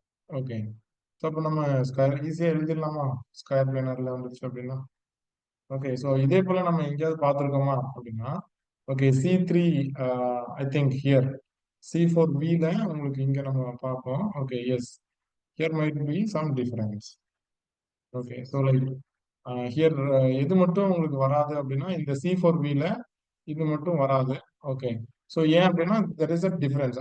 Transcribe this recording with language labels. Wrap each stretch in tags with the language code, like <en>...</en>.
<ta>Okay, so அப்போ நம்ம square ஈஸியா எழுதிடலாமா ஸ்கொயர் பிளேனர்ல வந்துச்சு அப்படின்னா. ஓகே, ஸோ இதே போல நம்ம எங்கேயாவது பார்த்துருக்கோமா அப்படின்னா, okay, C3, I think here C4Bல உங்களுக்கு இங்க நம்ம பார்ப்போம். Okay, S.</ta> <en>here might be some difference. Okay, so like here</en> <ta>எது மட்டும் உங்களுக்கு வராது அப்படின்னா இந்த C4Vல இது மட்டும் வராது.</ta> <en>okay, so</en> <ta>ஏன் அப்படின்னா</ta> <en>there is a difference.</en>